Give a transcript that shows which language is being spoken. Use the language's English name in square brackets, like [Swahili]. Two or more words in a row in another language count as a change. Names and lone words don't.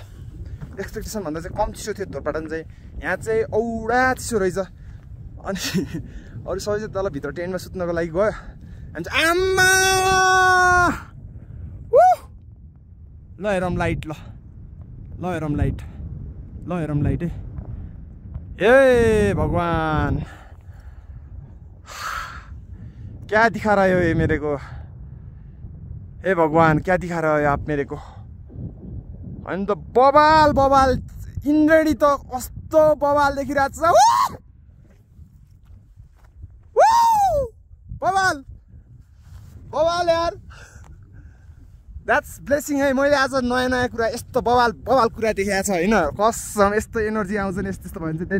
[Nepali] एक्सपेक्टेसन भन्दा चाहिँ कम चिसो थियो धुरपाटन चाहिँ। यहाँ चाहिँ औडा चिसो रहेछ। अनि अरू सबै चाहिँ तल भित्र टेन्टमा सुत्नको लागि गयो। अनि चाहिँ आम्मा ल हेरौँ लाइट, ल हेरौँ लाइट, ल हेरौँ लाइट है। [Hindi] ए भगवान क्या दिखा रहे हो ये मेरे को, हे भगवान क्या दिखा रहे हो आप मेरे को। [Nepali] अनि त बबाल इन्द्रेणी त कस्तो बबाल देखिरहेको छ, बबाल यार, [English] that's blessing [Nepali] है। मैले आज नयाँ कुरा यस्तो बबाल कुरा देखाएको छ हैन, कसम यस्तो एनर्जी आउँछ नि यस्तो भयो भने चाहिँ।